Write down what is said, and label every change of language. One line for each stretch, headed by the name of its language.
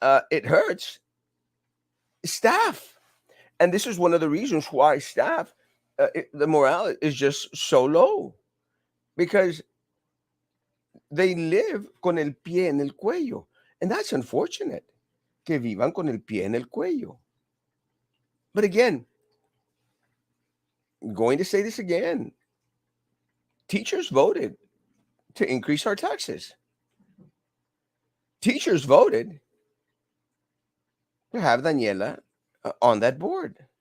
English: It hurts staff, and this is one of the reasons why staff, the morale is just so low, because they live
Spanish: con el pie en el cuello,
English: and that's unfortunate.
Spanish: Que vivan con el pie en el cuello.
English: But again, going to say this again, teachers voted to increase our taxes. Teachers voted to have Daniela on that board.